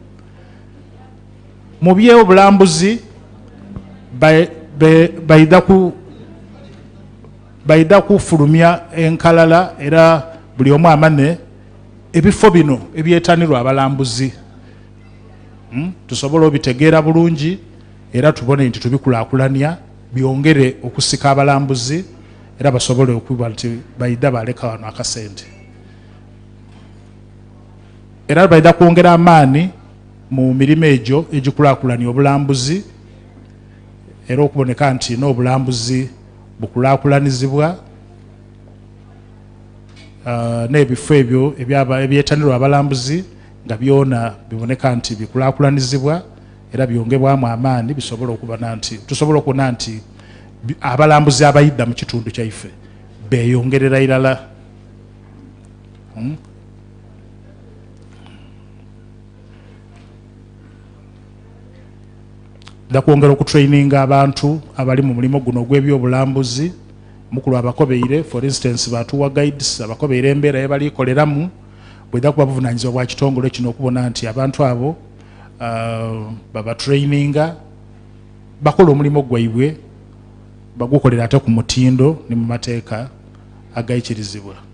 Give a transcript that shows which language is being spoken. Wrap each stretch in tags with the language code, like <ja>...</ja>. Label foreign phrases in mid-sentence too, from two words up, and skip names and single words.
<xog>Mu byobulambuzi baida kufulumya enkalala era buli omu amane ebifo bino ebyetanirwa abalambuzi tusobola obitegeera bulungi era tubone nti tubikulaakulanya byongere okusika abalambuzi era basobole okuba nti baida baleka wano akasente era baida kwongera amaani mu mirimu egyo egikulaakulanya obulambuzi era okuboneka nti n'obulambuzi bukulaakulanizibwa n'ebifo ebyo ebyetanirwa abalambuzi nga byona biboneka nti bikulaakulanizibwa era byongebwamu amaani bisobola okuba nti tusobola okubona nti abalambuzi abayidda mu kitundu kyaife beeyongerera irala. Dakwongera okutraininga abantu abali mu mulimu guno gw'ebyobulambuzi mukulu abakobeire</xog> <en>for instance</en> <xog>batuwa guides abakobeire embeera yebalikoleramu bweda kuba buvunaanyizibwa bwa kitongole kino okubona nti abantu abo babatraininga bakola omulimu gwaibwe bagukolera ate ku mutindo ne mu mateeka agayikirizibwa.</xog>